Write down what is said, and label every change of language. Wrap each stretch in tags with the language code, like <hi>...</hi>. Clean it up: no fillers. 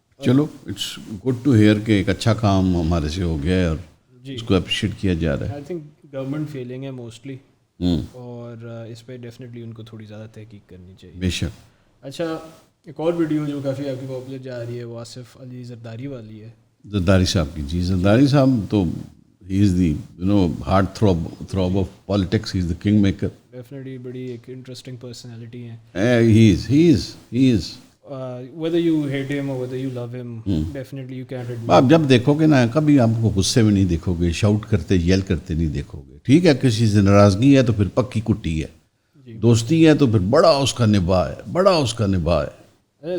<ur>چلو،</ur> <en>it's good to hear</en> <ur>کہ ایک اچھا کام ہمارے سے ہو گیا ہے اور جی، اس کو اپریشیٹ کیا جا رہا ہے.</ur> <en>I think</en> <ur>گورنمنٹ فیلنگ ہے موسٹلی، اور اس پہ ڈیفینیٹلی ان کو تھوڑی زیادہ تحقیق کرنی چاہیے. بے شک. اچھا، ایک اور ویڈیو جو کافی آپ کی پاپولر جا رہی ہے وہ آصف علی زرداری والی ہے. زرداری صاحب کی، جی زرداری صاحب تو</ur> <en>He is the heartthrob of politics, he is the kingmaker.</en> <ur>Definitely بڑی ایک انٹرسٹنگ پرسنالٹی ہیں.</ur> <en>He is. whether you hate him or whether you love him, definitely you can't admit.</en> <ur>آپ جب دیکھو گے نا، کبھی آپ کو غصے میں نہیں دیکھو گے، شاؤٹ کرتے یل کرتے نہیں دیکھو گے. ٹھیک ہے، کسی سے ناراضگی ہے تو پھر پکی کٹی ہے، جی، دوستی ہے تو پھر بڑا اس کا نباہ ہے، بڑا اس کا نباہ ہے.</ur>